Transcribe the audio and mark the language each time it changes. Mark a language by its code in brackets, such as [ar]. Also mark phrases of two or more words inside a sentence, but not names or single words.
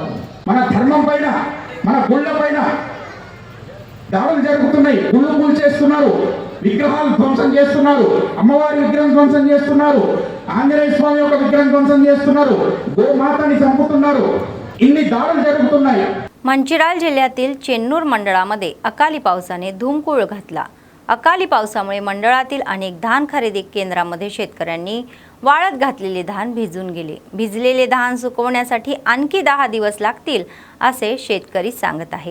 [te] మన ధర్మం పైన, మన గుళ్ళ పైన దాడులు జరుగుతున్నాయి. గుళ్ళు కూల్చేస్తున్నారు, విగ్రహాలు ధ్వంసం చేస్తున్నారు, అమ్మవారి విగ్రహం ధ్వంసం చేస్తున్నారు, ఆంజనేయ స్వామి యొక్క విగ్రహం ధ్వంసం చేస్తున్నారు, గోమాతని చంపుతున్నారు. ఇన్ని దారుణ जరుగుతున్నాయి. [mr] मंचिराल जिल्ह्यातील चेन्नूर मंडळामध्ये अकाली पावसाने धुमकूळ घातला. अकाली पावसामुळे मंडळातील अनेक धान खरेदी केंद्रांमध्ये शेतकऱ्यांनी वाळत घातलेले धान भिजून गेले. भिजलेले धान सुकवण्यासाठी आणखी 10 दिवस लागतील असे शेतकरी सांगत आहे.